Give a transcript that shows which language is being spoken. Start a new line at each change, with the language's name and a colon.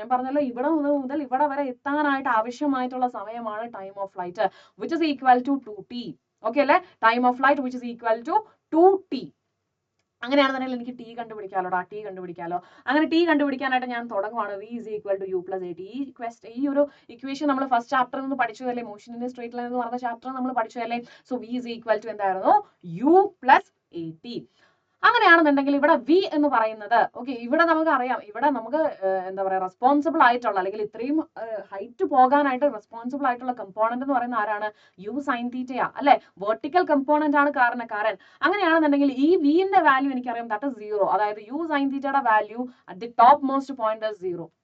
Malayalam: ഞാൻ പറഞ്ഞല്ലോ ഇവിടെ മുതൽ ഇവിടെ വരെ എത്താനായിട്ട് ആവശ്യമായിട്ടുള്ള സമയമാണ് time of flight,
English: which is equal to 2t.
Malayalam: Okay അല്ലെ, time of flight
English: which is equal to 2t.
Malayalam: അങ്ങനെയാണെന്നുണ്ടെങ്കിൽ എനിക്ക് ടി കണ്ടുപിടിക്കാലോടാ, ടി കണ്ടുപിടിക്കാലോ. അങ്ങനെ ടി കണ്ടുപിടിക്കാനായിട്ട് ഞാൻ തുടങ്ങുവാണ്.
English: v is equal to u plus at.
Malayalam: ഈ ഒരു ഇക്വേഷൻ നമ്മൾ ഫസ്റ്റ് ചാപ്റ്ററിൽ നിന്ന് പഠിച്ചതല്ലേ, മോഷനിന്റെ സ്ട്രേറ്റ് ലൈൻ എന്ന് പറഞ്ഞ ചാപ്റ്റർ നമ്മൾ പഠിച്ചതല്ലേ.
English: so v is equal to
Malayalam: എന്തായിരുന്നു,
English: u plus at.
Malayalam: അങ്ങനെയാണെന്നുണ്ടെങ്കിൽ ഇവിടെ വി എന്ന് പറയുന്നത്, ഓക്കെ, ഇവിടെ നമുക്ക് അറിയാം, ഇവിടെ നമുക്ക് എന്താ പറയാ റെസ്പോൺസിബിൾ ആയിട്ടുള്ള അല്ലെങ്കിൽ ഇത്രയും ഹൈറ്റ് പോകാനായിട്ട് റെസ്പോൺസിബിൾ ആയിട്ടുള്ള കമ്പോണന്റ് എന്ന് പറയുന്ന ആരാണ്, യു സൈൻ തീറ്റയാ അല്ലെ, വെർട്ടിക്കൽ കമ്പോണന്റ് ആണ് കാരണക്കാരൻ. അങ്ങനെയാണെന്നുണ്ടെങ്കിൽ ഈ വിന്റെ വാല്യൂ എനിക്കറിയാം, ദാറ്റ് ഇസ് 0. അതായത് യു സൈൻ തീറ്റയുടെ value
English: At the top most point is 0.